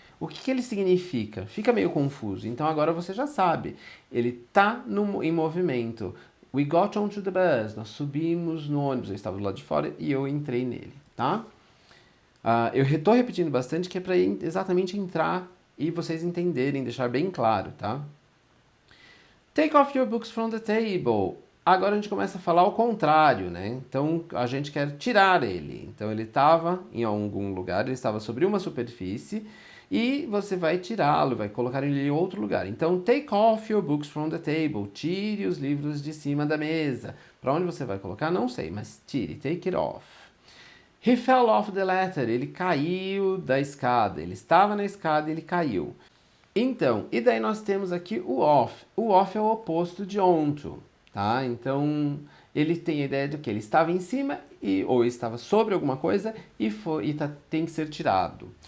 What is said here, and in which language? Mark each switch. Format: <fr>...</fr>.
<pt>O que ele significa? Fica meio confuso. Então agora você já sabe. Ele tá em movimento.</pt> <en>We got onto the bus.</en> <pt>Nós subimos no ônibus. Eu estava do lado de fora e eu entrei nele, tá? Eu estou repetindo bastante que é para exatamente entrar e vocês entenderem, deixar bem claro, tá?</pt> <en>Take off your books from the table.</en> <pt>Agora a gente começa a falar o contrário, né? Então a gente quer tirar ele. Então ele estava em algum lugar, ele estava sobre uma superfície e você vai tirá-lo, vai colocar ele em outro lugar.</pt> <en>Então, take off your books from the table.</en> <pt>Tire os livros de cima da mesa. Para onde você vai colocar? Não sei, mas tire.</pt> <en>Take it off. He fell off the ladder.</en> <pt>Ele caiu da escada. Ele estava na escada e ele caiu. Então, e daí nós temos aqui o off. O off é o oposto de onto, tá? Então, ele tem a ideia de que ele estava em cima ou estava sobre alguma coisa tem que ser tirado.</pt>